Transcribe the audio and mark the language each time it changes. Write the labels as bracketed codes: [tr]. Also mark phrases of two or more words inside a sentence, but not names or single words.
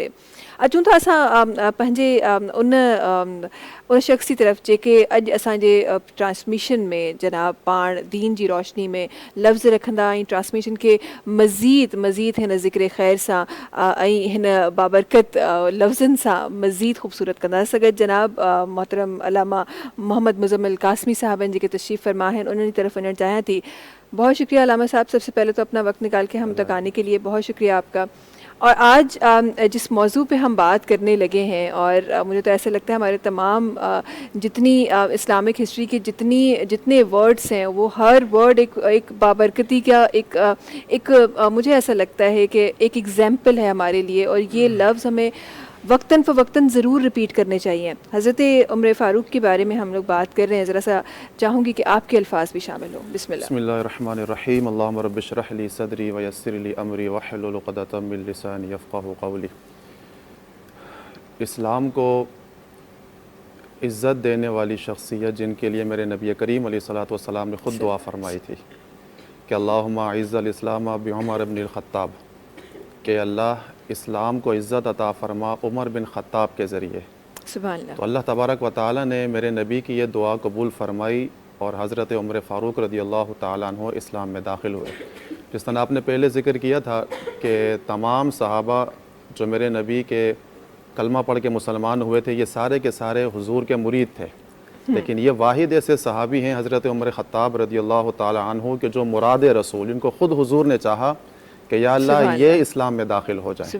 [sd] अचूं था असां पंहिंजे उन शख़्स जी तरफ़ जेके अॼु असांजे ट्रांसमिशन में जनाब पाण दीन जी रोशनी में लफ़्ज़ रखंदा ऐं ट्रांसमिशन खे मज़ीद हिन ज़िक्र ख़ैर सां ऐं हिन बाबरकत लफ़्ज़नि सां मज़ीद ख़ूबसूरत कंदा। सगत जनाब मोहतरम अलामा मोहम्मद मुज़म्मिल कासमी साहबन जेके तशरीफ़ फरमा हैं उन्हनि की तरफ वञणु चाहियां थी। [hi] बहुत शुक्रिया अलामा साहब, सबसे पहले तो अपना वक्त निकाल के हम तक आने के लिए बहुत शुक्रिया आपका। और आज जिस मौजू पे हम बात करने लगे हैं, और मुझे तो ऐसा लगता है हमारे तमाम जितनी [en] Islamic history [hi] के जितने वर्ड्स हैं वो हर वर्ड एक बाबरकती का एक मुझे ऐसा लगता है कि एक एग्जाम्पल है हमारे लिए, और ये लफ्ज़ हमें वक्तन फ़वक्तन ज़रूर रिपीट करने चाहिए। हज़रत उमर फ़ारूक के बारे में हम लोग बात कर रहे हैं, ज़रा सा चाहूँगी कि आपके अल्फाज भी शामिल हो। [ar] بسم الله الرحمن الرحيم، اللهم رب اشرح لي صدري ويسر لي أمري واحلل عقدة من لساني يفقهوا قولي. [hi] इस्लाम को इज़्ज़त देने वाली शख्सियत जिनके लिए मेरे नबी करीम [ar] عليه الصلاة والسلام [hi] ने ख़ुद दुआ फरमाई थी कि [ar] اللهم أعز الإسلام بعمر ابن الخطاب, [hi] कि अल्लाह इस्लाम को इज़्ज़त अता फ़रमा उमर बिन ख़त्ताब के ज़रिए। [ar] سبحان الله. [hi] तो [ar] الله تبارك وتعالى [hi] ने मेरे नबी की ये दुआ कबूल फ़रमाई और हज़रत उमर फ़ारूक [ar] رضي الله تعالى عنه [hi] इस्लाम में दाखिल हुए। जिस तरह आपने पहले ज़िक्र किया था कि तमाम सहाबा जो मेरे नबी के कलमा पढ़ के मुसलमान हुए थे ये सारे के सारे हुजूर के मुरीद थे, लेकिन ये वाहिद ऐसे सहाबी हैं हज़रत उमर ख़त्ताब [ar] رضي الله تعالى عنه [hi] के जो मुराद रसूल, इनको ख़ुद हुजूर ने चाहा कि या अल्लाह ये इस्लाम में दाखिल हो जाए।